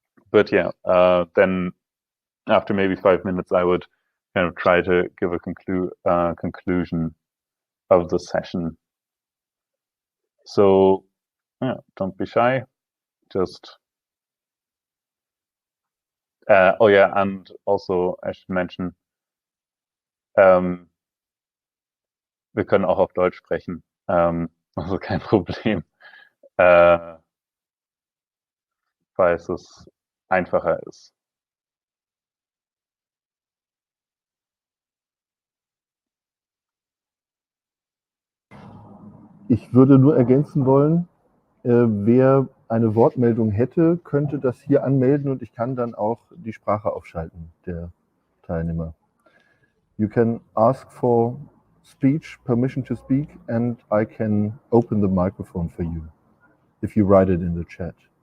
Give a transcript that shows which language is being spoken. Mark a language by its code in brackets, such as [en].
[en] But yeah, then after maybe 5 minutes, I would kind of try to give a conclusion of the session. So yeah, don't be shy. Just oh yeah, and also I should mention, [de] wir können auch auf Deutsch sprechen. Also kein Problem, falls es einfacher ist. Ich würde nur ergänzen wollen, wer eine Wortmeldung hätte, könnte das hier anmelden und ich kann dann auch die Sprache aufschalten der Teilnehmer. [en] You can ask for speech, permission to speak, and I can open the microphone for you if you write it in the chat.